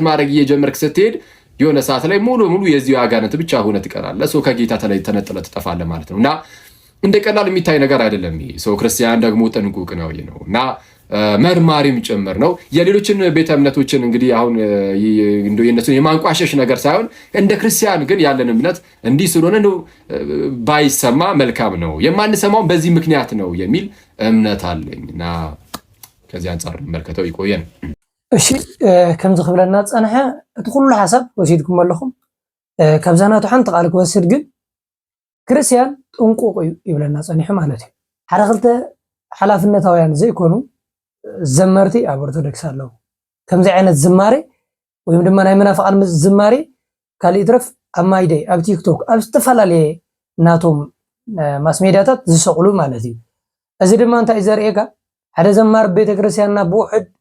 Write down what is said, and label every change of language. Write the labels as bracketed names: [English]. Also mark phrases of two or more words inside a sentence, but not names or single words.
[Amharic] ማድረግ እየጀመርክ ስትሄድ የሆነ ሰዓት ላይ ሙሉ የዚህ አጋንንት ብቻ ሆነ ትቀራለህ። ከጌታ ተነጥለህ ትጠፋለህ ማለት ነው። እና እንደ ቀላል የሚታይ ነገር አይደለም ይሄ። ክርስቲያን ደግሞ ጥንቁቅ ነው እና መርማሪም ጭምር ነው። የሌሎችን ቤተ እምነቶችን እንግዲህ አሁን የእነሱን የማንቋሸሽ ነገር ሳይሆን እንደ ክርስቲያን ግን ያለን እምነት እንዲህ ስለሆነ ባይሰማ መልካም ነው፣ የማንሰማውን በዚህ ምክንያት ነው የሚል እምነት አለኝ እና ከዚህ አንጻር መልከተው ይቆየን። [Tigrinya] እሺ ከምዚ ክብለና ፀንሐ እቲ ኩሉ ሓሳብ ወሲድኩም ኣለኹም። ካብዛናቱ ሓንቲ ቃል ክወስድ ግን ክርስቲያን ጥንቁቅ እዩ ይብለና ፀኒሑ ማለት እዩ። ሓደ ክልተ ሓላፍነታውያን ዘይኮኑ ዘመርቲ ኣብ ኦርቶዶክስ ኣለዉ። ከምዚ ዓይነት ዝማሬ ወይም ድማ ናይ መናፍቃን ዝማሬ ካልእ ትረፍ ኣብ ማይደይ ኣብ ቲክቶክ ኣብ ዝተፈላለየ ናቶም ማስ ሜድያታት ዝሰቅሉ ማለት እዩ። እዚ ድማ እንታይ ዘርእየካ ሓደ ዘማር ቤተክርስትያንና ብውሕድ